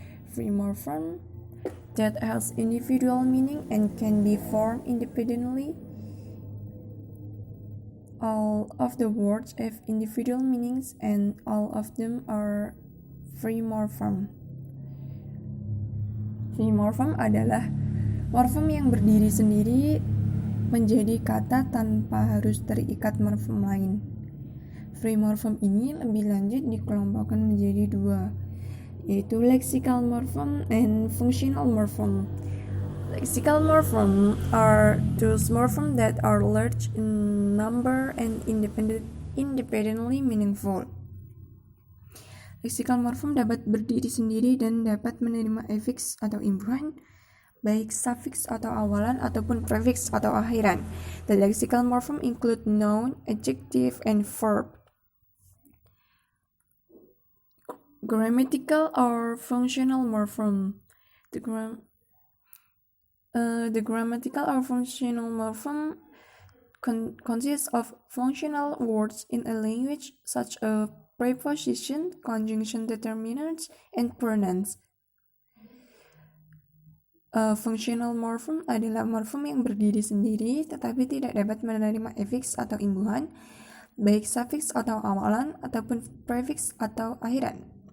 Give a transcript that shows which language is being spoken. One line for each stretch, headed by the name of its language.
English: Free morpheme that has individual meaning and can be formed independently. All of the words have individual meanings and all of them are free morpheme.
Indonesian: Free morpheme adalah morfem yang berdiri sendiri menjadi kata tanpa harus terikat morfem lain. Free morpheme ini lebih lanjut dikelompokkan menjadi dua, yaitu
English: lexical morpheme and functional morpheme. Lexical morpheme are those morphemes that are large in number and independently meaningful.
Indonesian: Lexical morpheme dapat berdiri sendiri dan dapat menerima afiks atau imbuhan, baik suffix atau awalan ataupun prefix atau akhiran.
English: The lexical morpheme include noun, adjective, and verb. Grammatical or functional morpheme. The grammatical or functional morpheme consists of functional words in a language such as preposition, conjunction determinants, and pronouns.
Indonesian: Functional morpheme adalah morfem yang berdiri sendiri tetapi tidak dapat menerima afiks atau imbuhan, baik suffix atau awalan ataupun prefix atau akhiran.